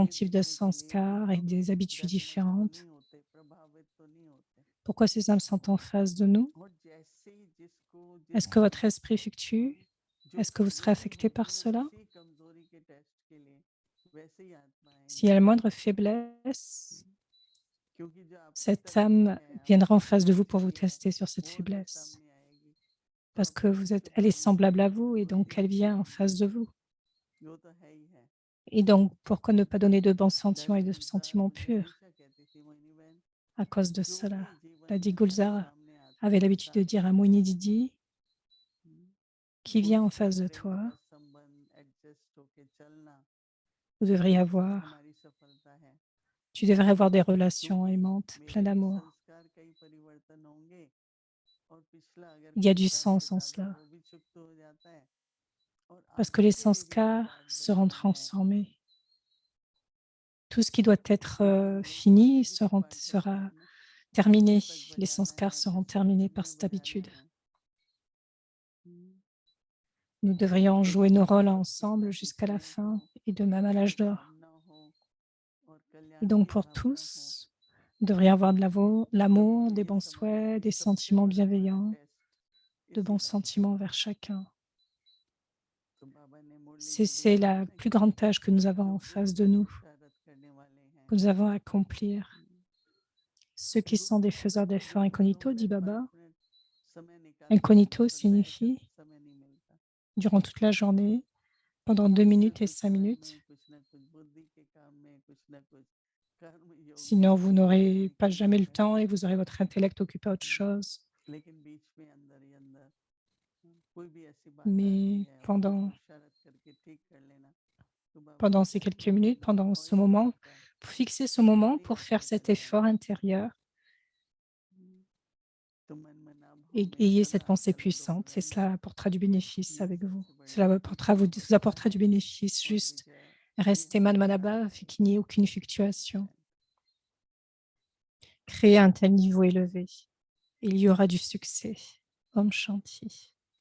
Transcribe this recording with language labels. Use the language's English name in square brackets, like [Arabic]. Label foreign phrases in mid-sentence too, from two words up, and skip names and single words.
[Hindi] ये [French] types de [Hindi] देखने के लिए कि [French] sanskars et [Hindi] हम [French] des habitudes [Hindi] डगमग तो [French] différentes. [Hindi] नहीं होते, प्रभावित तो नहीं होते। [French] Pourquoi ces âmes sont en face de nous? [Hindi] और जैसे ही जिसको जिस [French] Est-ce que votre esprit fluctue? [Hindi] जो [French] Est-ce que vous serez [Hindi] कमजोरी [French] affecté par [Hindi] होगी ना, [French] cela? [Hindi] उसी कमजोरी के टेस्ट के लिए वैसे ही आत्मा [French] S'il y [Hindi] आएंगी। [French] a la moindre faiblesse, [Hindi] क्योंकि जो आपकी [French] cette [Hindi] तरफ से [French] âme [Hindi] है, [French] viendra en [Hindi] आपकी [French] face de vous pour vous [Hindi] सिमिलरिटी है, [French] tester sur cette [Hindi] वो अगर [French] faiblesse. [Hindi] सामने आएगी तो [French] Parce [Hindi] आप [French] que [Hindi] उसकी [French] elle est semblable à [Hindi] शुभानुभावी [French] vous et donc [Hindi] होती [French] elle [Hindi] है। [French] vient en face de vous. [Hindi] वो तो है ही है। [French] Et donc, pourquoi ne pas donner de bons sentiments et [Hindi] दादा [French] de [Hindi] गुलजार [French] sentiments [Hindi] मुझे [French] purs [Hindi] हमेशा कहती थी, मोहिनी बहन, [French] à cause de [Hindi] जो [French] cela? [Hindi] भी जीवन [French] Lady [Hindi] में हमारे [French] Gulzar [Hindi] सामने आता [French] avait [Hindi] है [French] l'habitude de [Hindi] साथ [French] dire à [Hindi] आता [French] Mouni [Hindi] है, [French] Didi, qui vient en [Hindi] उससे [French] face de [Hindi] प्रेम [French] toi, [Hindi] का संबंध एडजस्ट होके चलना [French] vous devriez avoir, [Hindi] हमारी सफलता है। [French] tu devrais avoir des relations [Hindi] क्योंकि [French] aimantes, pleines [Hindi] मेरे भी [French] d'amour. [Hindi] संस्कार कई परिवर्तन होंगे और पिछला अगर [French] Il y [Hindi] कोई [French] a du [Hindi] हिसाब [French] sens en [Hindi] किताब है [French] cela, [Hindi] वो भी चुकत हो जाता है और [French] parce que [Hindi] आगे [French] les [Hindi] के लिए भी [French] sanskars [Hindi] रिकॉर्ड [French] seront [Hindi] बनता है। [French] transformés. Tout ce qui doit être [Hindi] तो हम लोग को [French] fini [Hindi] आगे भी तो पाठ [French] sera [Hindi] करना है ना, [French] terminé. [Hindi] पुस्तक [French] Les [Hindi] बजाना [French] sanskars [Hindi] है, [French] seront [Hindi] पुस्तक [French] terminés par [Hindi] कितने [French] cette [Hindi] बजाने [French] habitude. [Hindi] हैं? [French] Nous devrions [Hindi] तो [French] jouer nos rôles [Hindi] विश्व की [French] ensemble [Hindi] शांति [French] jusqu'à la [Hindi] प्रिय हो, [French] fin et de même à l'âge d'or. [Hindi] सद्भावना हो और [French] Et [Hindi] कल्याण [French] donc [Hindi] की [French] pour [Hindi] भावना हो, [French] tous, nous devrions avoir de [Hindi] तभी [French] l'amour, [Hindi] तो [French] des [Hindi] ये [French] bons [Hindi] समझ लो [French] souhaits, [Hindi] कि [French] des [Hindi] सबसे [French] sentiments [Hindi] बड़ा हमारा [French] bienveillants, [Hindi] टेस्ट [French] de [Hindi] इसी [French] bons [Hindi] बात का [French] sentiments [Hindi] है। [French] envers chacun. [Hindi] तो बाबा ने मुरली में भी [French] C'est [Hindi] कहा [French] la [Hindi] ना [French] plus [Hindi] कि [French] grande tâche que nous avons [Hindi] जो [French] en face [Hindi] वृत्ति [French] de nous, [Hindi] पुरुषारथ करने वाले हैं, [French] que nous avons à accomplir. Ceux qui sont [Hindi] क्योंकि [French] des [Hindi] थोड़ा [French] faiseurs [Hindi] सा [French] d'efforts [Hindi] दिन भर हो [French] incognito, [Hindi] गए, [French] dit Baba. [Hindi] 5 मिनट समय निकालने का मन [French] Incognito [Hindi] करता है, फिर [French] signifie [Hindi] समय नहीं मिलता। [French] durant toute la journée, pendant 2 [Hindi] कुछ ना [French] minutes et [Hindi] कुछ [French] 5 [Hindi] मन [French] minutes. [Hindi] में, कुछ ना कुछ बुद्धि के काम में, कुछ ना कुछ कर्म योग [French] Sinon, [Hindi] में [French] vous [Hindi] समय [French] n'aurez pas [Hindi] निकल [French] jamais le [Hindi] जाता है। [French] temps et vous aurez votre intellect occupé à autre chose. [Hindi] लेकिन बीच में अंदर ही अंदर कोई भी ऐसी बात आती [French] Mais [Hindi] है, उसको पुरुषारथ करके ठीक कर लेना। तो बाबा [French] pendant ces [Hindi] कहता है [French] quelques [Hindi] वही [French] minutes, pendant ce [Hindi] ऑयल [French] moment, [Hindi] बनता है, [French] pour fixer ce moment, [Hindi] वही [French] pour faire [Hindi] असर [French] cet [Hindi] करता है। [French] effort intérieur, [Hindi] तो मन मना भाव [French] et [Hindi] में [French] ayez cette [Hindi] सदा [French] pensée [Hindi] आनंद हो [French] puissante, et [Hindi] रहना, [French] cela apportera du bénéfice [Hindi] ये [French] avec vous. [Hindi] सबसे बड़ी [French] Cela [Hindi] जीत की [French] vous [Hindi] अवस्था [French] apportera du [Hindi] है [French] bénéfice, [Hindi] और [French] juste [Hindi] विजय ये [French] restez [Hindi] हमारे [French] manmanaba, [Hindi] हाथ [French] afin [Hindi] है। [French] qu'il n'y ait aucune fluctuation. [Hindi] जय [French] Créez un tel niveau élevé, et il y aura du succès. [Hindi] ओम शांति.